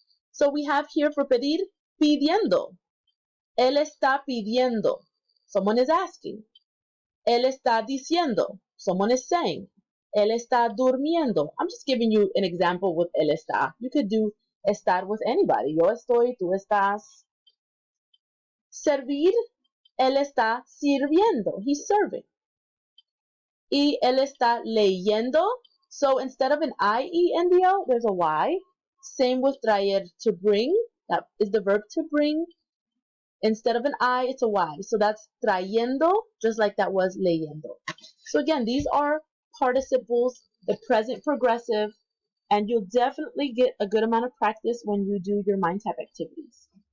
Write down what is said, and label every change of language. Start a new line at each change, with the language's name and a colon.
English: So we have here for pedir, pidiendo.
Spanish: Él está pidiendo.
English: Someone is asking.
Spanish: Él está diciendo.
English: Someone is saying.
Spanish: Él está durmiendo.
English: I'm just giving you an example with él está. You could do estar with anybody.
Spanish: Yo estoy, tú estás. Servir, él está sirviendo.
English: He's serving.
Spanish: Y él está leyendo.
English: So instead of an I-E-N-D-O, there's a Y. Same with traer, to bring. That is the verb to bring. Instead of an I, it's a Y. So that's trayendo, just like that was leyendo. So again, these are participles, the present progressive, and you'll definitely get a good amount of practice when you do your mind tap activities.